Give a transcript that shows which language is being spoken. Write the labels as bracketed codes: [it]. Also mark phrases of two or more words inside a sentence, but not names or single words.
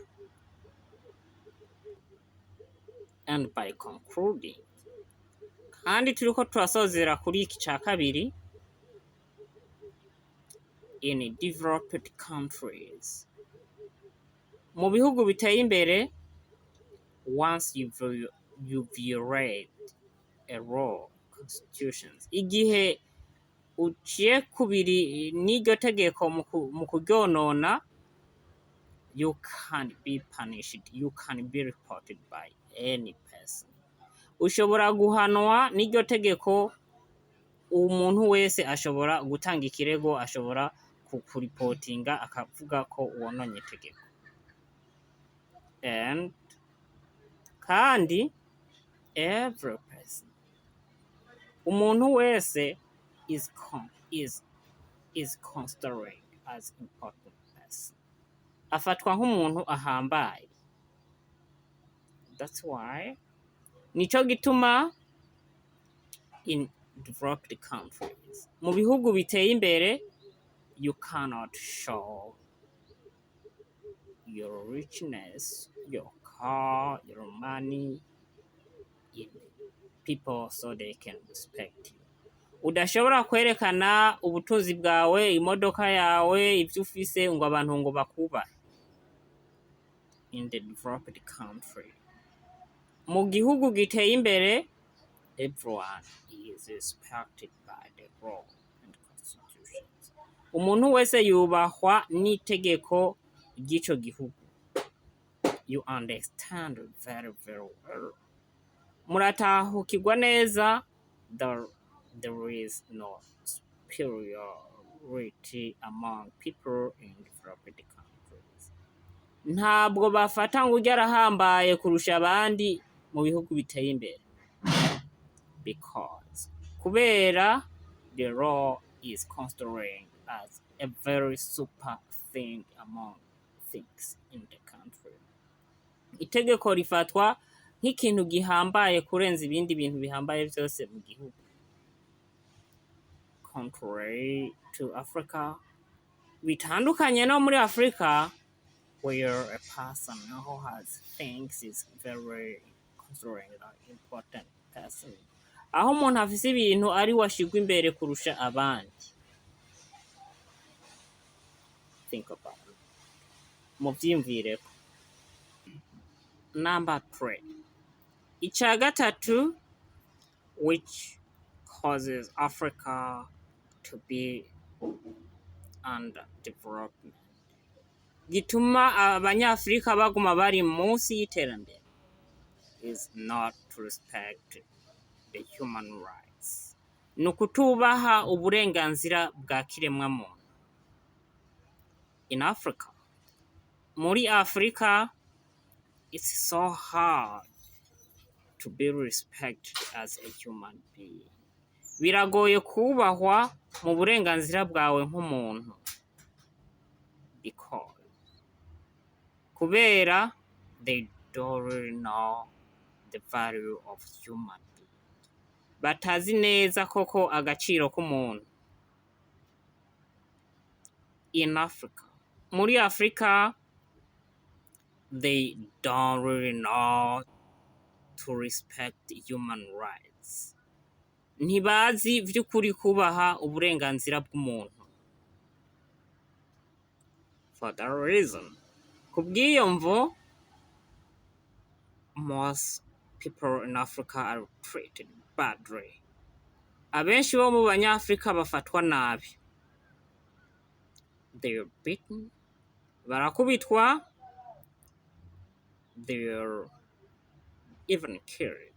[en] And by concluding, [rn] kandi turiko turasozera kuri iki ca kabiri, [en] in developed countries, [rn] mu bihugu biteye imbere, [en] once you violate a law, constitutions, [rn] igihe uciye kubiri n'iryo tegeko mu kuryonona, [en] you can be punished, you can be reported by any person. [rn] Ushobora guhanwa n'iryo tegeko, umuntu wese ashobora gutanga ikirego, ashobora kuripotinga akavuga ko wononye itegeko. [en] And kandi every person, [rn] umuntu wese [en] is considered as important person. [rn] Afatwa nk'umuntu ahambaye. [en] That's why [rn] nico gituma [en] in developed countries, [rn] mu bihugu biteye imbere, [en] you cannot show your richness, your car, your money in people so they can respect you. [rn] Udashobora kwerekana ubutunzi bwawe, imodoka yawe, ivyo ufise ngo abantu ngo bakubahe. [en] In the developed country, [rn] mu gihugu giteye imbere, [en] everyone is respected by the law and constitutions. [rn] Umuntu wese yubahwa n'itegeko ry'ico gihugu. [en] You understand very, very well. [rn] muratahukirwa neza, [en] there is no superiority among people in developed countries. [rn] Ntabwo bafata ngo ujye arahambaye kurusha abandi mu bihugu biteye imbere. [en] Because kubera the law is considered as a very super thing among things in the country. [rn] Itegeko rifatwa nk'ikintu gihambaye kurenza ibindi bintu bihambaye byose mu gihugu. [en] Contrary to Africa, [rn] bitandukanye no muri Africa, [en] where a person who has things is very considered an important person. [rn] Aho umuntu afise ibintu ari washigwa imbere kurusha abandi. [en] Think about it. [rn] Muvyimvireko. Number 3. Ica gatatu, [en] which causes Africa to be under development, [rn] gituma abanyafrika baguma bari munsi y'iterambere, [en] is not to respect the human rights. [rn] Nukutubaha uburenganzira bwa kiremwa muntu. [en] In Africa, [rn] muri Africa, [en] it's so hard to be respected as a human being. [rn] Biragoye kubahwa mu burenganzira bwawe nk'umuntu. [en] Because kubera they don't really know the value of human being. [rn] Batazi neza koko agaciro k'umuntu. [en] In Africa, [rn] muri Africa, [en] they don't really know to respect human rights. [rn] Ntibazi vy'ukuri kubaha uburenganzira bw'umuntu. [en] For that reason, [rn] kubw'iyo mvo, [en] most people in Africa are treated badly. [rn] Abenshi bo mu banyafrika bafatwa nabi. [en] They are beaten, barakubitwa, they are even killed.